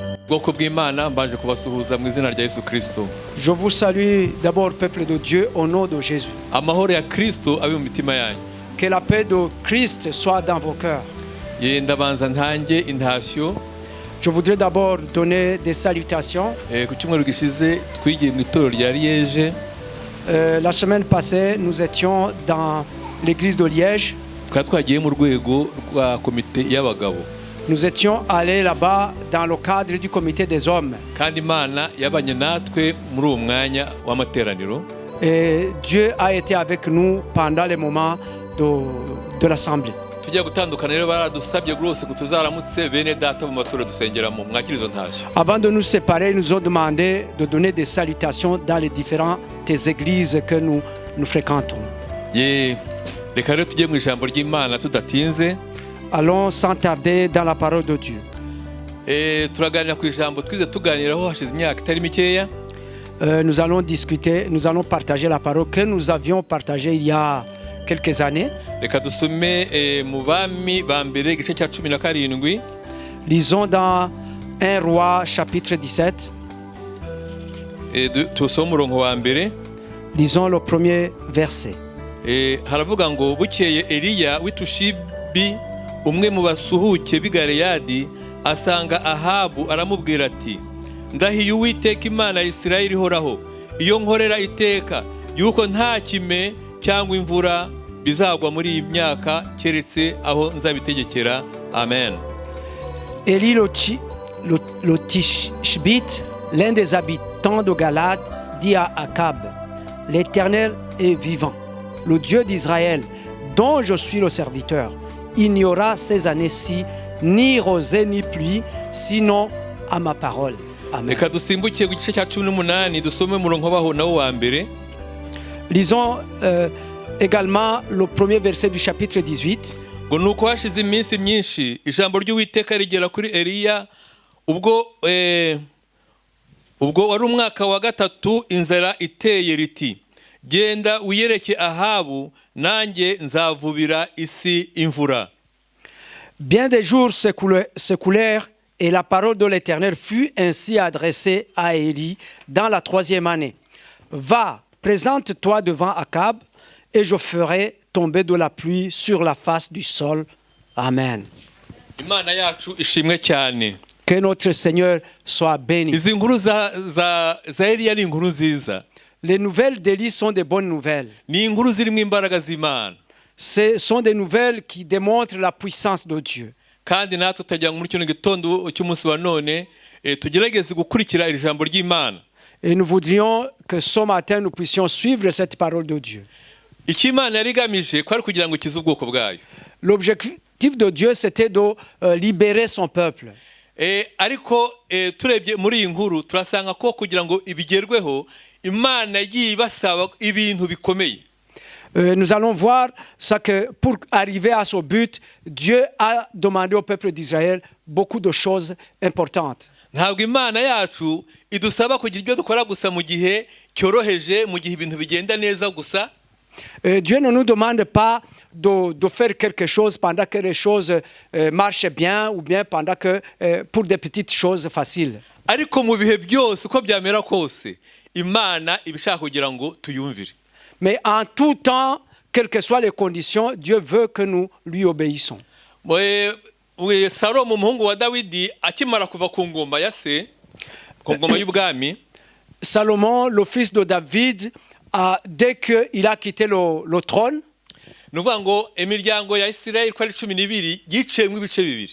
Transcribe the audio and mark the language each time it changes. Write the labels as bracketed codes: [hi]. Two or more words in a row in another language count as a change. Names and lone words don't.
[rw] bwoko bw'Imana mbaje kubasuhuza mu izina rya Yesu Kristo. [fr] Je vous salue d'abord, peuple de Dieu, au nom de Jésus. [rw] Amahoro ya Kristo abe mu mitima yanyu. [fr] Que la paix de Christ soit dans vos cœurs. [rw] Ndabanza ntange intashyo. [fr] Je voudrais d'abord donner des salutations. [rw] Ku cyumweru gishize twigiye mu itorero rya Liège. [fr] La semaine passée, nous étions dans l'église de Liège. [rw] Twagiye mu rwego rwa komite y'abagabo. [fr] Nous étions allés là-bas dans le cadre du comité des hommes. [rw] Kandi Imana yabanye natwe muri uwo mwanya w'amateraniro. [fr] Et Dieu a été avec nous pendant les moments de l'assemblée. [rw] Tujya gutandukana rero baradusabye rwose ko tuzaramutse bene data mu matora dusengeramo mwakirizo ntashyo. [fr] Avant de nous séparer, ils nous ont demandé de donner des salutations dans les différentes églises que nous fréquentons. [rw] Reka rero tujye mu ijambo ry'Imana tudatinze. [fr] Allons sans tarder dans la parole de Dieu. [rw] Turaganira ku ijambo twize tuganiraho hashize imyaka itari mikeya. [fr] Nous allons discuter, nous allons partager la parole que nous avions partagée il y a quelques années. [rw] Reka dusome mu Bami ba mbere igice cya 17. [fr] Lisons dans 1 Roi chapitre 17. [rw] Tusome umurongo wa mbere. [fr] Lisons le premier verset. [rw] Haravuga ngo bukeye Eliya w'itushibi umwe mu basuhuke b'i Galeyadi asanga Ahabu aramubwira ati ndahiye Uwiteka Imana ya Isirayeli ihoraho iyo nkorera iteka yuko nta kime cyangwa imvura bizagwa muri iyi myaka keretse aho nzabitegekera. Amen. [fr] Élie le Tishbite, l'un des habitants de Galad, dit à Akab: l'Éternel est vivant, le Dieu d'Israël, dont je suis le serviteur. Il n'y aura ces années-ci ni rosée ni pluie, sinon à ma parole. Amen. Lisons également le premier verset du chapitre 18. [rw] Nuko hashize iminsi myinshi ijambo ry'Uwiteka rigera kuri Eliya ubwo wari umwaka wa gatatu inzara iteye riti genda wiyereke Ahabu nanjye nzavubira isi imvura. [fr] Bien des jours s'écoulèrent et la parole de l'Éternel fut ainsi adressée à Élie dans la 3e année. Va, présente-toi devant Akab et je ferai tomber de la pluie sur la face du sol. Amen. [rw] Imana yacu ishimwe cyane. [fr] Que notre Seigneur soit béni. [rw] Izi nkuru za Eliya ni inkuru nziza. [fr] Les nouvelles d'Élie sont des bonnes nouvelles. [rw] Ni inkuru zirimo imbaraga z'Imana. [fr] Ce sont des nouvelles qui démontrent la puissance de Dieu. [rw] Kandi natwe tutajya muri kino gitondo cy'umunsi wa none tugerageze gukurikira iri jambo ry'Imana. [fr] Et nous voudrions que ce matin nous puissions suivre cette parole de Dieu. [rw] Ikimana yarigamije kwari kugira ngo kize ubwoko bwayo. [fr] L'objectif de Dieu c'était de libérer son peuple. [rw] Ariko turebye muri iyi nkuru turasanga ko kugira ngo ibigerweho Imana yibasaba ibintu bikomeye. [fr] Nous allons voir ça que pour arriver à ce but, Dieu a demandé au peuple d'Israël beaucoup de choses importantes. [rw] Ntabwo Imana yacu idusaba kugira ibyo dukora gusa mu gihe cyoroheje mu gihe ibintu bigenda neza gusa. [fr] Dieu ne nous demande pas de faire quelque chose pendant que les choses marchent bien ou bien pendant que pour des petites choses faciles. [rw] Ariko mu bihe byose uko byamera kose Imana ibishaka kugira ngo tuyumvire. [fr] Mais en tout temps, quelles que soient les conditions, Dieu veut que nous lui obéissons. [rw] Salomo umuhungu wa Dawidi akimara kuva ku ngoma ya se ku ngoma y'ubwami. [fr] Salomon, le fils de David, dès qu'il a quitté le trône, [rw] nuvuga ngo emiryango ya Isirayeli ko ari 12 yiciyemo ibice bibiri.